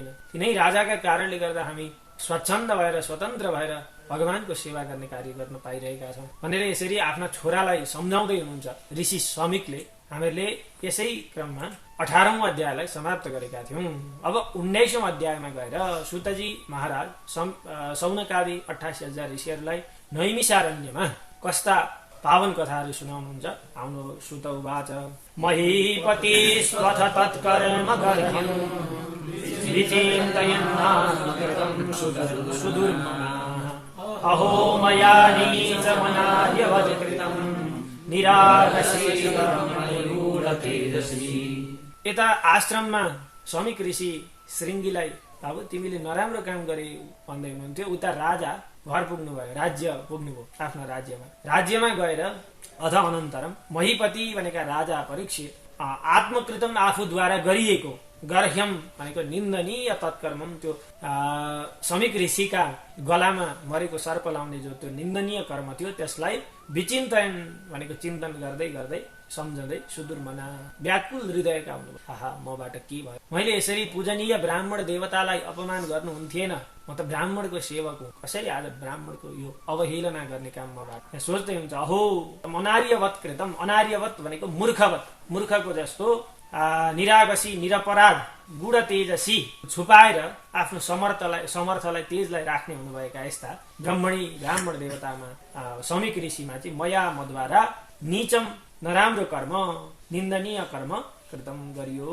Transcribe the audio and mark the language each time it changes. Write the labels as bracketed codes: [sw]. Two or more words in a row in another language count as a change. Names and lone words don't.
[ne] तिनै राजाका कारणले गर्दा हामी स्वच्छन्द भएर स्वतन्त्र भएर भगवानको सेवा गर्ने कार्य गर्न पाइरहेका छौं भनेर यसरी आफ्ना छोरालाई सम्झाउँदै हुनुहुन्छ ऋषि समिकले। हामीले यसै क्रममा 18औं अध्यायलाई समाप्त गरेका थियौं। अब 19औं अध्यायमा गएर सुतजी महाराज सौनकादि 88,000 ऋषिहरूलाई नैमिषारण्यमा कस्ता पावन कथाहरू सुनाउनुहुन्छ। [sa] आउनु सुत उवाच महीपति स्वथ तत्कर्म गर्ह्यं विचिन्तयन्नाकृतं सुदुर्मना अहो मया नीचमनार्यवत्कृतं निरागशीलमयूरतेजस्वी। [ne] यता आश्रममा समिक ऋषि श्रृंगीलाई बाबु तिमीले नराम्रो काम गरे भन्दै हुनुहुन्थ्यो। उता राजा घर पुग्नु भयो, राज्य पुग्नुभयो आफ्नो राज्यमा। राज्यमा गएर अथ अनन्तरम महीपति भनेका राजा परीक्षित आत्मकृतम आफूद्वारा गरिएको गर्ह्यम भनेको निन्दनीय तत्कर्मम, त्यो समिक ऋषिका गलामा मरेको सर्प लाउने जो त्यो निन्दनीय कर्म थियो त्यसलाई विचिन्तन भनेको चिन्तन गर्दै गर्दै सम्झँदै सुदूर मना व्याकुल हृदयका हुनुभयो। आहा मबाट के भयो, मैले यसरी पूजनीय ब्राह्मण देवतालाई अपमान गर्नुहुन्थेन, म त ब्राह्मणको सेवक हुँ, कसरी आज ब्राह्मणको यो अवहेलना गर्ने काम मबाट। सोच्दै हुन्छ [sa] अहो अनार्यवत कृतम, [ne] अनार्यवत भनेको मूर्खवत, मूर्खको जस्तो निरागसी निरपराध गुण तेजसी छुपाएर आफ्नो समर्थलाई तेजलाई राख्ने हुनुभएका यस्ता ब्राह्मण देवतामा समिक ऋषिमा चाहिँ मया मद्वारा नीचम नराम्रो कर्म निन्दनीय कर्म कृतम गरियो।